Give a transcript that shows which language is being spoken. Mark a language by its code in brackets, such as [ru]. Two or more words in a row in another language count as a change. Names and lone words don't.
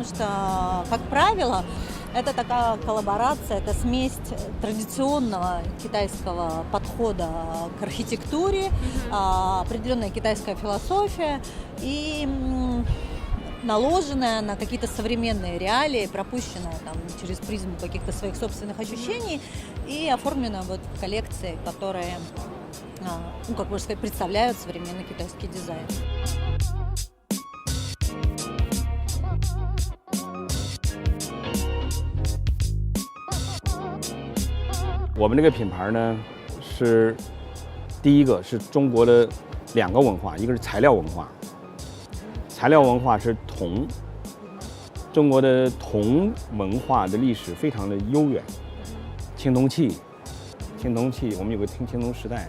[ru] что, как правило, это такая коллаборация, это смесь традиционного китайского подхода к архитектуре, определенная китайская философия и наложенная на какие-то современные реалии, пропущенная через призму каких-то своих собственных ощущений и оформлена в коллекции, которые, как можно сказать, представляют современный китайский дизайн. [zh] 我们这个品牌呢，是第一个是中国的2个文化，一个是材料文化，材料文化是铜，中国的铜文化的历史非常的悠远，青铜器，我们有个青铜时代。